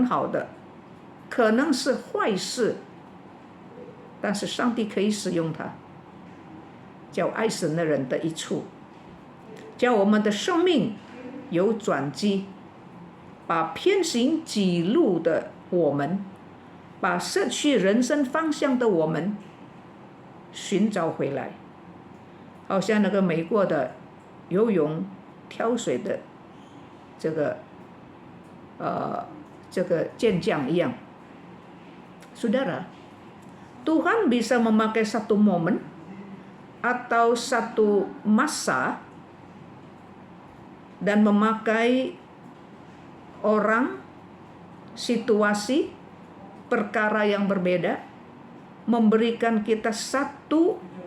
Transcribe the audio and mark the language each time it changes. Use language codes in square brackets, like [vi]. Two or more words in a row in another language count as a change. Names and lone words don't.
[zh] 好的，可能是坏事，但是上帝可以使用它，叫爱神的人的一处，叫我们的生命有转机，把偏行己路的我们，把失去人生方向的我们寻找回来，好像那个美国的游泳跳水的这个健将一样。 [id] Saudara, Tuhan bisa memakai satu momen atau satu masa dan memakai orang, situasi, perkara yang berbeda, memberikan kita satu